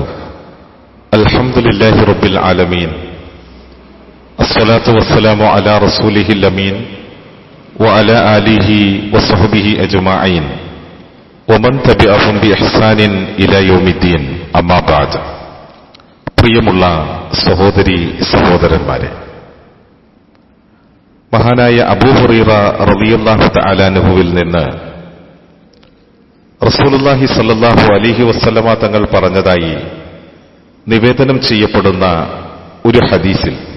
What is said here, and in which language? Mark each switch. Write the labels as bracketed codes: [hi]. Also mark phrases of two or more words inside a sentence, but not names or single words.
[ar] الحمد لله رب العالمين، الصلاة والسلام على رسوله الأمين وعلى آله وصحبه أجمعين ومن تبعهم بإحسان إلى يوم الدين. أما بعد. [ml] പ്രിയമുള്ള സഹോദരി സഹോദരന്മാരെ, മഹാനായ അബൂ ഹുറൈറ [ar] رضي الله تعالى [ml] അൻഹുവിൽ നിന്ന് റസൂലുള്ളാഹി [ar] صلى الله عليه وسلم [ml] തങ്ങൾ പറഞ്ഞതായി നിവേദനം ചെയ്യപ്പെടുന്ന ഒരു ഹദീസിൽ,